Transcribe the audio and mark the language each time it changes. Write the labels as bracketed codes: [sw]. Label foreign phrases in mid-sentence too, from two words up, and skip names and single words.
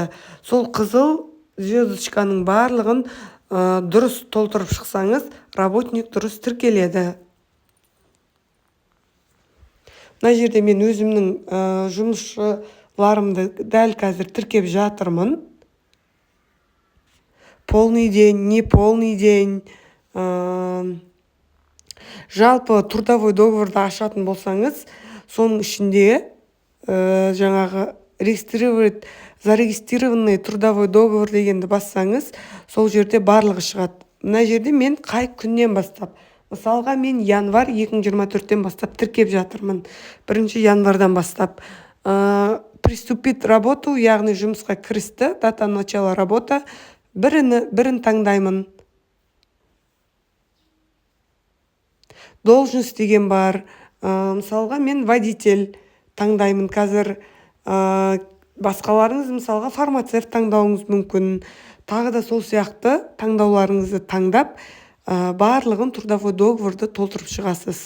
[kk] Сол қызыл звездочканың барлығын дұрыс толтырып шықсаңыз, работник дұрыс тіркеледі. Мына жерде мен өзімнің жұмысшыларымды дәл қазір тіркеп жатырмын. [ru] Полный день, не полный день. [kk] Жалпы [ru] трудовой договорды [kk] ашатын болсаңыз, соның ішінде жаңағы [ru] зарегистрированный трудовой договор [kk] дегенді бассаңыз, сол жерде барлығы шығады. Мына жерде мен қай күннен бастап. Мысалға, мен январь 2024-тен бастап тіркеп жатырмын. 1 январдан бастап. [ru] Приступит работу, [kk] яғни жұмысқа кірісті, [ru] дата начала работа. [kk] Бірін таңдаймын. Должность деген бар. Мысалға, мен водитель таңдаймын. Қазір басқаларыңыз мысалға фармацевт таңдауыңыз мүмкін. Тағы да сол сияқты таңдауларыңызды таңдап, барлығын [ru] трудовой договорды [kk] толтырып шығасыз.